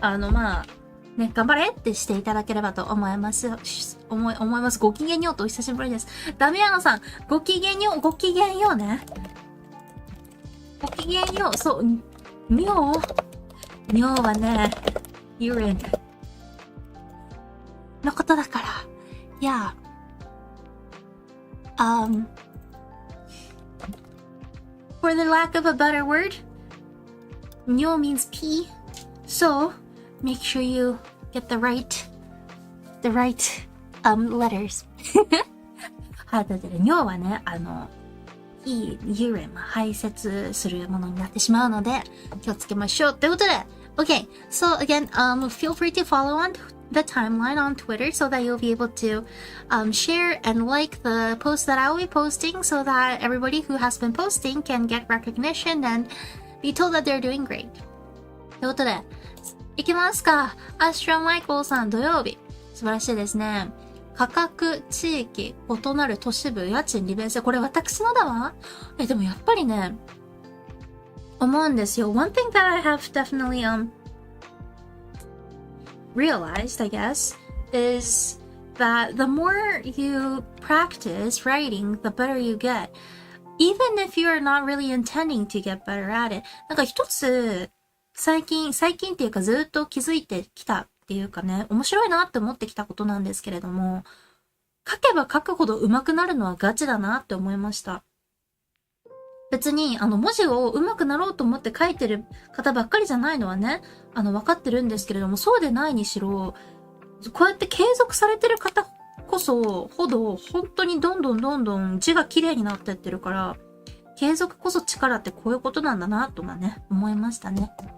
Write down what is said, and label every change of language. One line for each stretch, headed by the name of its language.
Japanese: まあ、ね、頑張れってしていただければと思います。思います。ごきげんようとお久しぶりです。ダメヤノさん、ごきげんようね。ごきげんよう。そう、尿はね、urine のことだから。
English: いや、for the lack of a better word, 尿 means pee. So, make sure you get the right letters.
Japanese: はい、だって尿はね、urine 排泄するものになってしまうので、気をつけましょう。ということで、
English: Okay, so again, feel free to follow on the timeline on Twitter so that you'll be able to share and like the posts that I will be posting so that everybody who has been posting can get recognition and be told that they're doing great.
Japanese: ということで、いきますか。アストラマイコーさん土曜日。素晴らしいですね。価格、地域、異なる都市部、家賃、利便性。これ私のだわ。でもやっぱりね、思うんですよ。
English: One thing that I have definitely realized, I guess, is that the more you practice writing, the better you get. Even if you're not really intending to get better at it.
Japanese: なんか一つ、最近っていうかずっと気づいてきたっていうかね、面白いなって思ってきたことなんですけれども、書けば書くほど上手くなるのはガチだなって思いました。別に、文字を上手くなろうと思って書いてる方ばっかりじゃないのはね、分かってるんですけれども、そうでないにしろ、こうやって継続されてる方こそ、ほど、本当にどんどん字が綺麗になってってるから、継続こそ力ってこういうことなんだな、とかね、思いましたね。